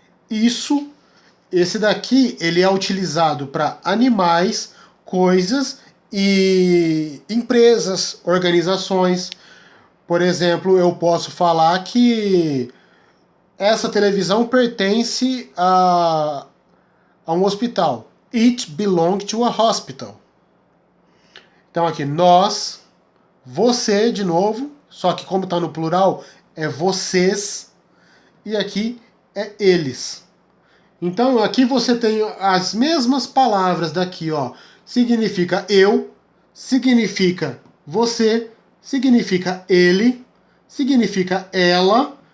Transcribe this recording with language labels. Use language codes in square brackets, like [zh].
[pt] Isso, esse daqui, ele é utilizado para animais, coisas e empresas, organizações. Por exemplo, eu posso falar que essa televisão pertence a um hospital. [en] It belongs to a hospital. [pt] Então aqui, nós, você de novo, só que como está no plural, é vocês, e aqui é eles. Então aqui você tem as mesmas palavras daqui, ó. Significa eu, significa você, significa ele, significa ela.